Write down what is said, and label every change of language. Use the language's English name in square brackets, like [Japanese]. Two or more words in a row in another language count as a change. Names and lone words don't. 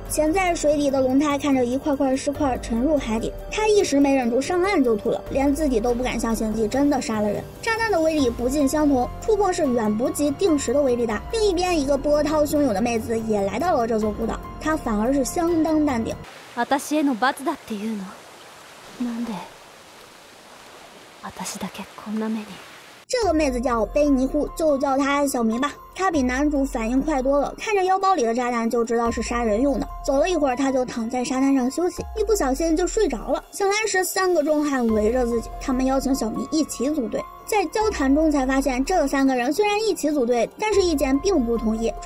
[Chinese] 潜在水底的龙太看着一块块尸块沉入海底，他一时没忍住，上岸就吐了，连自己都不敢相信自己真的杀了人。炸弹的威力不尽相同，触碰是远不及定时的威力大。另一边，一个波涛汹涌的妹子也来到了这座孤岛，她反而是相当淡定。 [Japanese] 私への罰だっていうの？なんで私だけこんな目に？ [Chinese] 这个妹子叫贝尼呼，就叫她小迷吧。她比男主反应快多了，看着腰包里的炸弹就知道是杀人用的。走了一会儿，她就躺在沙滩上休息，一不小心就睡着了。醒来时，3个壮汉围着自己，他们邀请小迷一起组队。在交谈中才发现，这3个人虽然一起组队，但是意见并不统一。